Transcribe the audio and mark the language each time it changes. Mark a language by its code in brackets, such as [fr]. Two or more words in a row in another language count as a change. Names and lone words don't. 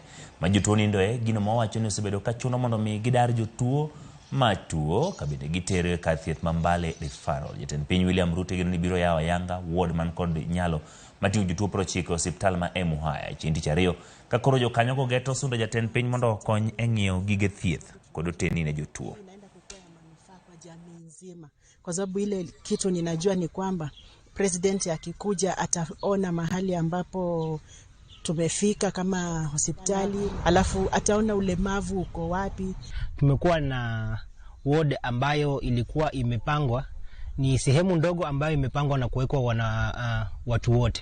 [luo] Ma jotuo nindo gino ma wacho ni osebedo ka chuno mondo mi gidar jotuo matuo kabinde gitere kar thieth mambale referral. Jatend piny William Ruto geno ni biro yawo ayanga ward man kod nyalo matingo jotuo 90 hospital ma Emuhaya chieng' tich ariyo ka koro jokanyo go geto sundo jatend piny mondo okony e ng'iyo gige thieth kod otendni ne jotuo. [sw] Inaenda kutoa manufaa kwa jamii nzima kwa sababu ile kitu ninajua ni kwamba president akikuja ataona mahali ambapo tumefika kama hospitali, alafu ataona ulemavu uko wapi. Tumekuwa na ward ambayo ilikuwa imepangwa, ni sehemu ndogo ambayo imepangwa na kuwekwa watu wote.